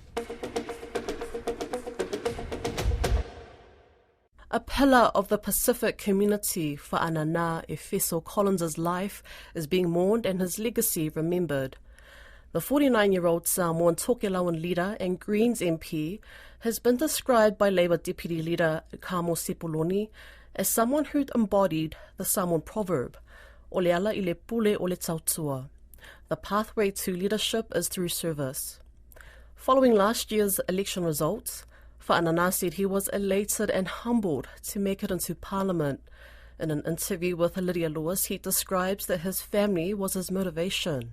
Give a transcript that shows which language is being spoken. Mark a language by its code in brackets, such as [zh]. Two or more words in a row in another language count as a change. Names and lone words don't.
[en] A pillar of the Pacific community, Fa'anana Efeso Collins' life is being mourned and his legacy remembered. The 49-year-old Samoan Tokelauan leader and Greens MP has been described by Labour Deputy Leader Kamo Sepuloni as someone who'd embodied the Samoan proverb, [sm] "O le ala I le pule o le tautua." [en] The pathway to leadership is through service. Following last year's election results, Fa'anana said he was elated and humbled to make it into Parliament. In an interview with Lydia Lewis, he describes that his family was his motivation.